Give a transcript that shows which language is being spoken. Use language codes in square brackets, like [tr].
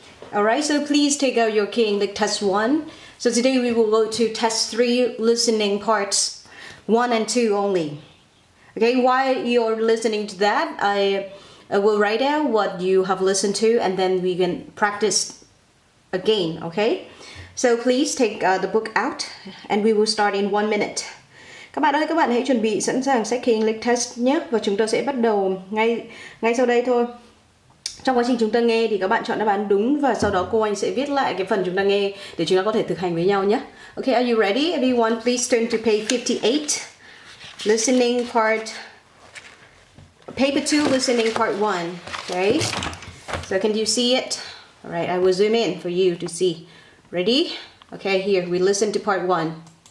[en] Alright, so please take out your key English test 1. So today we will go to test 3 listening parts 1 and 2 only. Okay, while you're listening to that, I will write down what you have listened to and then we can practice again, okay? So please take the book out and we will start in 1 minute. [vi] Các bạn ơi, các bạn hãy chuẩn bị sẵn sàng sách key English test nhé. Và chúng ta sẽ bắt đầu ngay sau đây thôi. Trong quá trình chúng ta nghe thì các bạn chọn đáp án đúng và sau đó cô anh sẽ viết lại cái phần chúng ta nghe để chúng ta có thể thực hành với nhau nhé. [en] Okay, are you ready? Everyone, please turn to page 58. Listening part, paper 2, listening part 1. Okay, so can you see it? Alright, I will zoom in for you to see. Ready? Okay, here, we listen to part 1.